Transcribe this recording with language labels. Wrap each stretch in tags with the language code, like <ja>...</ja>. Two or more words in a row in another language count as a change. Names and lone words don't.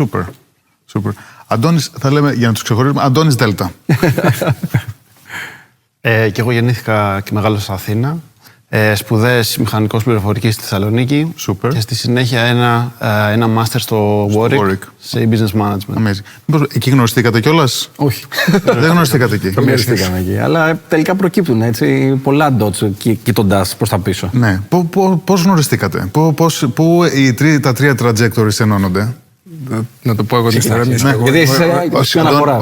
<el>Super. Αντώνης, θα λέμε για να τους ξεχωρίσουμε, Αντώνης Δέλτα. Και εγώ γεννήθηκα και μεγάλωσα στην Αθήνα. σπουδές μηχανικός πληροφορικής στη Θεσσαλονίκη. Super. Και στη συνέχεια ένα master στο Warwick σε</el> <en>business management.</en> <el>Amazing. Μήπως εκεί γνωριστήκατε κιόλας? Όχι. Δεν γνωριστήκατε εκεί. Γνωριστήκαμε εκεί. Αλλά τελικά προκύπτουν έτσι πολλά dots κοιτώντας προς τα πίσω. Ναι. Πώς γνωριστήκατε? Πού τα τρία trajectories ενώνονται? Να το πω εγώ την ιστορία. Γιατί είσαι αναφορά.</el>